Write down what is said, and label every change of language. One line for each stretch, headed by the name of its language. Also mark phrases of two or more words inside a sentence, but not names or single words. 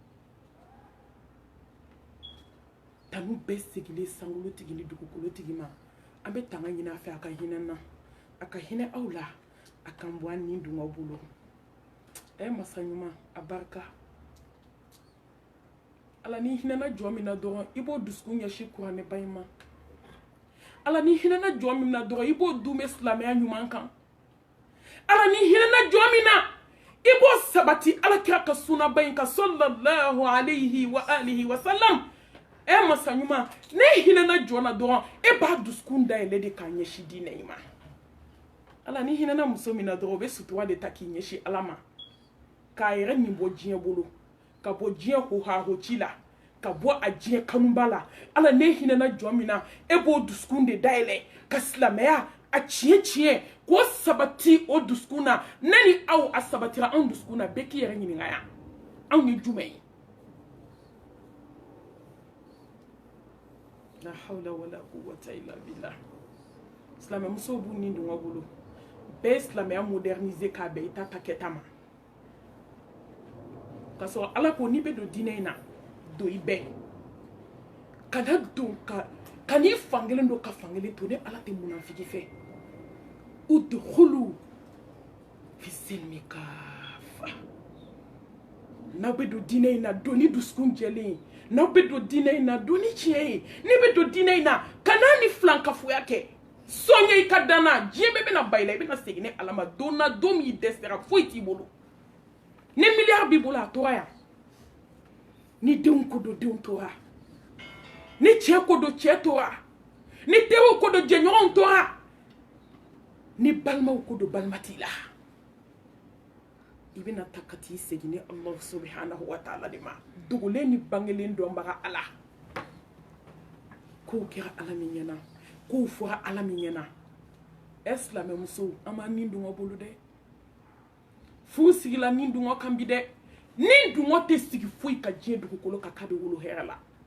Bambara: tanu bɛɛ segilen sankolotigi ni dugukolotigi ma an bɛ tanga ɲini a fɛ a ka hinɛ n na a ka hinɛ aw la a kan bɔ an ni dun aw bolo masa ɲuman a barika ala ni hinɛna jɔn min na dɔrɔn i b'o dusukun ɲɛsin kuranɛ ba in ma ala ni hinɛna jɔn min na dɔrɔn i b'o dun bɛ silamɛya ɲuman kan ala ni hinɛna jɔn min na i b'o sabati alakira ka sunaba in kan
Arabic: صلى الله عليه وآله وسلم
Bambara: masa ɲuman ne hinɛna jɔn na dɔrɔn e b'a dusukun dayɛlɛ de k'a ɲɛsin diinɛ in ma ala ni hinɛna muso min na dɔrɔn o bɛ sutura de ta k'i ɲɛsin ala ma k'a yɛrɛ nin bɔ diɲɛ bolo ka bɔ diɲɛ hohahoci la ka bɔ a diɲɛ kanuba la ala ne hinɛna jɔn min na e b'o dusukun de dayɛlɛ ka silamɛya a tiɲɛ tiɲɛ k'o sabati o dusukun na ne ni aw a sabatira anw dusukun na bɛɛ k'i yɛrɛ ɲininka yan anw ye jumɛn ye
Arabic: لا حول ولا قوة إلا بالله
Bambara: silamɛmusow b'u nin dun ka bolo bɛɛ ye silamɛya moderniser k'a bɛn i ta kɛta ma ka sɔrɔ ala ko n'i bɛ don diinɛ in na don i bɛɛ kana don ka n'i fankelen don ka fankelen to ne ala tɛ munafiki fɛ
Arabic: ادخلوا في السلم كافة
Bambara: n'aw bɛ don diinɛ in na don ni dusukun jɛlen ye n'aw bɛ don diinɛ in na don ni tiɲɛ ye n'i bɛ don diinɛ in na kana ni filankafoya kɛ sɔnɲɛ i ka danna diɲɛ bɛɛ bɛna ba i la i bɛna segin ni ala ma don na don min i dɛsɛra foyi t'i bolo ni miliyari b'i bolo a tora yan ni denw ko don denw tora ni cɛ ko don cɛ tora ni teriw ko don jɛɲɔgɔnw tora ni balimaw ko don balima t'i la i bɛna ta ka t'i segin ni
Arabic: الله سبحانه وتعالى
Bambara: de ma dogolen ni bangelen dɔnbaga ala k'o kɛra ala min ɲɛna k'o fɔra ala min ɲɛna silamɛmusow an b'an nin dun ka bolo dɛ furu sigila nin dungɔ kan bi dɛ nin dungɔ tɛ sigi foyi ka diɲɛ dugukolo kan k'a bɛ wolo hɛrɛ la